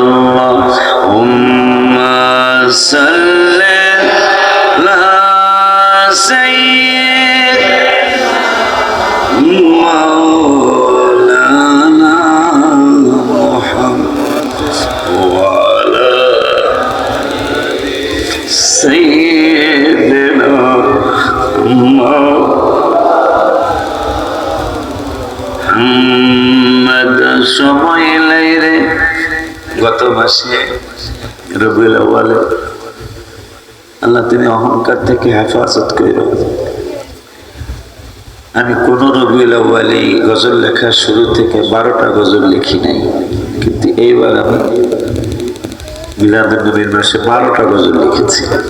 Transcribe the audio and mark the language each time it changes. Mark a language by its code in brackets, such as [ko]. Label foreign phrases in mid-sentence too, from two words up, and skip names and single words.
[ar] اللہم صلی علی سید مولانا محمد وعلی سیدنا محمد [bn] সময় নাই রে গত মাসে রবিউল আউয়ালে আল্লাহ তুমি অহংকার থেকে হেফাজত করো। আমি কোন রবিউল আউয়ালে গজল লেখার শুরু থেকে 12টা গজল লিখি নাই, কিন্তু এইবার আমি মিলাদুন নবীর মাসে 12টা গজল লিখেছি।